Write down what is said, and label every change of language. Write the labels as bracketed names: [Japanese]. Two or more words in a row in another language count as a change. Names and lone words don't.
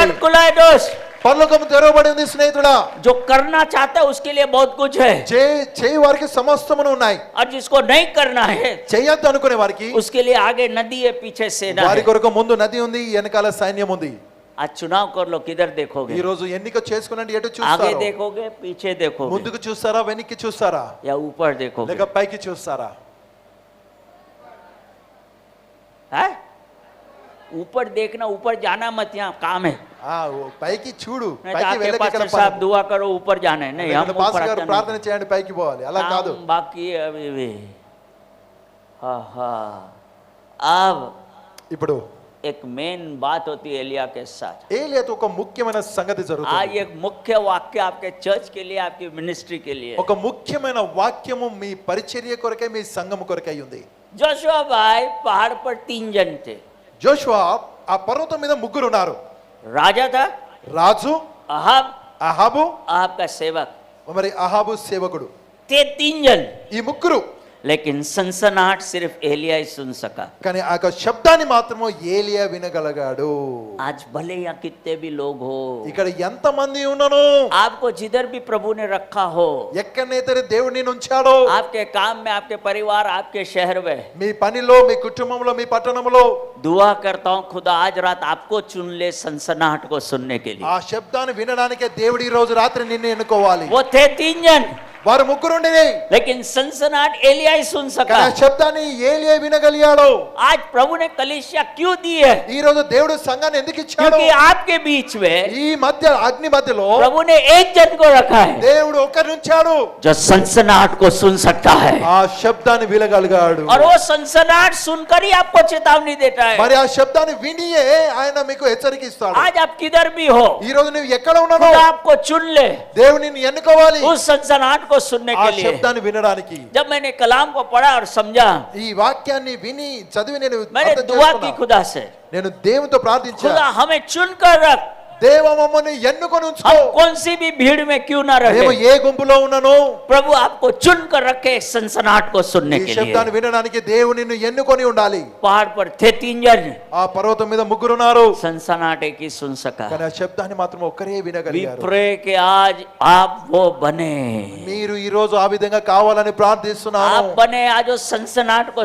[Hindi] स्वर्ग खुला है दोस्त. [Telugu] పరలోకము తెరవబడి ఉంది స్నేహితుడా. [Hindi] जो करना चाहता है उसके लिए बहुत कुछ है, [Telugu] చేయి వారికి సమస్తమును ఉన్నాయి. [Hindi] और जिसको नहीं करना है [Telugu] చేయొద్దు అనుకునే వారికి [Hindi] उसके लिए आगे नदी है, पीछे सेना [Telugu] వారి [Hindi] है. [Telugu] కొరకు ముందు నది ఉంది, వెనకాల సైన్యం ఉంది. [Hindi] आज चुनाव कर लो, किधर देखोगे? [Telugu] ఈ రోజు ఎన్నిక చేసుకునండి, ఎటు [Hindi] आगे [Telugu] చూస్తారు? [Hindi] देखोगे, पीछे देखोगे, [Telugu] ముందుకు చూస్తారా, వెనక్కి చూస్తారా, [Hindi] या ऊपर देखोगे? [Telugu] లేక పైకి చూస్తారా? [Hindi] है? ऊपर देखना, ऊपर जाना मत, यहाँ काम है। [Telugu] పైకి చూడు, [Hindi] नहीं तो [Telugu] పైకి [Hindi] आके [Telugu] వెళ్ళక ఇక్కడ [Hindi] पास्टर साहब दुआ करो ऊपर जाना है, नहीं हम ऊपर [Telugu] పాస్టర్ గారు [Hindi] आते नहीं। [Telugu] ప్రార్థన చేయండి పైకి పోవాలి, అలా కాదు. [Hindi] काम बाकी है अभी भी। हाँ हाँ, अब [Telugu] ఇప్పుడు [Hindi] एक मेन बात होती है एलिया के साथ। [Telugu] ఏలియాతో ఒక ముఖ్యమైన సంగతి [Hindi] आज [Telugu] జరుగుతుంది. [Hindi] एक मुख्य वाक्य आपके चर्च के लिए, आपकी मिनिस्ट्री के लिए। [Telugu] ఒక ముఖ్యమైన వాక్యము మీ పరిచర్య కొరకై, మీ సంఘం కొరకై ఉంది. [Hindi] जोशुआ भाई पहाड़ पर 3 जन थे। [Telugu] జోషువా ఆ పర్వతం మీద ముగ్గురు ఉన్నారు. [Hindi] राजा था [Telugu] రాజు, [Hindi] अहाब, [Telugu] అహాబు, [Hindi] अहाब का सेवक [Telugu] మరి అహాబు సేవకుడు. [Hindi] थे 3 जन, [Telugu] ఈ ముగ్గురు, [Hindi] लेकिन सनसनाहट सिर्फ एलिया ही सुन सका। [Telugu] కానీ ఆ యొక్క శబ్దాన్ని మాత్రము ఏలియా వినగలిగాడు. [Hindi] आज भले या कितने भी लोग हो, [Telugu] ఇక్కడ ఎంత మంది ఉన్నను, [Hindi] आपको जिधर भी प्रभु ने रखा हो, [Telugu] ఎక్కడనైతే దేవుడు నిన్ను ఉంచాడో, [Hindi] आपके काम में, आपके परिवार, आपके शहर में, [Telugu] మీ పనిలో, మీ కుటుంబంలో, మీ పట్టణంలో, [Hindi] दुआ करता हूँ खुदा आज रात आपको चुन ले सनसनाहट को सुनने के लिए। [Telugu] ఆ శబ్దాన్ని వినడానికే దేవుడు ఈ రోజు రాత్రి నిన్ను ఎన్నుకోవాలి. [Hindi] वो थे 3 जन, [Telugu] వారు ముగ్గురుండిని, [Hindi] लेकिन सनसनाहट एलिया ही सुन [Telugu] కానీ [Hindi] सका। [Telugu] ఆ శబ్దాన్ని ఏలియా వినగలిగాడు. [Hindi] आज प्रभु ने कलीसिया क्यों दी है? [Telugu] ఈ రోజు దేవుడు సంఘాన్ని ఎందుకు ఇచ్చాడు? [Hindi] क्योंकि आपके बीच में [Telugu] ఈ మధ్య అగ్ని మధ్యలో [Hindi] प्रभु ने एक जन को रखा है [Telugu] దేవుడు ఒక్కరిని ఉంచాడు, [Hindi] जो सनसनाहट को सुन सकता है, [Telugu] ఆ శబ్దాన్ని వినగలిగాడు. [Hindi] और वो सनसनाहट सुनकर ही आपको चेतावनी देता है। [Telugu] మరి ఆ శబ్దాన్ని వినియే ఆయన మీకు హెచ్చరిక ఇస్తాడు. [Hindi] आज आप किधर भी हो, [Telugu] ఈ రోజు నువ్వు ఎక్కడ ఉన్నావు, [Hindi] खुदा आपको चुन ले [Telugu] దేవుడు నిన్ను ఎన్నుకోవాలి [Hindi] उस सनसनाहट को सुनने [Telugu] ఆ [Hindi] के लिए। [Telugu] శబ్దాన్ని వినడానికి. [Hindi] जब मैंने कलाम को पढ़ा और समझा, [Telugu] ఈ వాక్యాన్ని విని చదివి నేను [Hindi] मैंने [Telugu] అర్థం [Hindi] दुआ की [Telugu] చేసుకున్నా. [Hindi] खुदा से, [Telugu] నేను దేవునితో ప్రార్థించా, [Hindi] खुदा हमें चुन कर रख, [Telugu] దేవ మమ్మల్ని ఎన్నుకొని ఉంచుకో. [Hindi] हम कौन सी भी भीड़ में क्यों ना [Telugu] మేము [Hindi] रहे, [Telugu] ఏ గుంపులో ఉన్నాను, [Hindi] प्रभु आपको चुन कर रखे सनसनाहट को सुनने [Telugu] ఈ [Hindi] के लिए। [Telugu] శబ్దాన్ని వినడానికి దేవుడు నిన్ను ఎన్నుకొని ఉండాలి. [Hindi] पहाड़ पर थे 3 जन, [Telugu] ఆ పర్వతం మీద ముగ్గురు ఉన్నారు, [Hindi] सनसनाहट एक ही सुन सका। [Telugu] కానీ ఆ శబ్దాన్ని మాత్రం ఒక్కరే [Hindi] We [Telugu] వినగలిగారు. [Hindi] pray कि आज आप वो बने, [Telugu] మీరు ఈ రోజు ఆ విధంగా కావాలని ప్రార్థిస్తున్నాను. [Hindi] आप बने आज वो सनसनाहट को